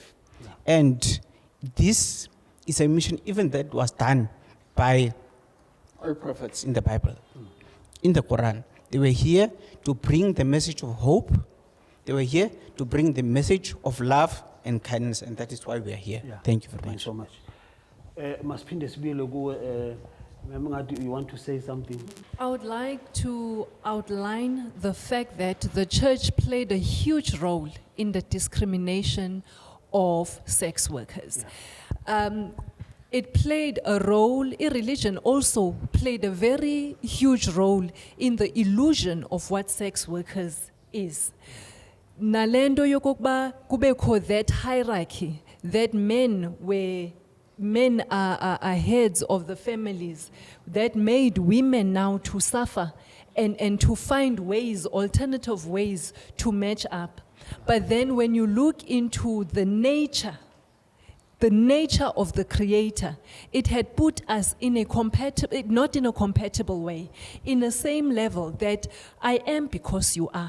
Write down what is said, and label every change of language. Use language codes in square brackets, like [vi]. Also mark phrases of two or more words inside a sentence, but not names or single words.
[en] And this is a mission even that was done by all prophets in the Bible, in the Quran. They were here to bring the message of hope. They were here to bring the message of love and kindness, and that is why we are here. Thank you very Thank you much. so much. [xh] Masiphinde sibuyele kuwe, Mama Ngadi, [en] you want to say something? I would like to outline the fact that the church played a huge role in the discrimination of sex workers. It played a role, religion also played a very huge role in the illusion of what sex workers is. [xh] Nalendo yokokuba kubekho [en] that hierarchy, that men are heads of the families, that made women now to suffer and to find ways, alternative ways to match up. But then when you look into the nature of the Creator, it had put us in a not in a compatible way, in the same level that I am because you are.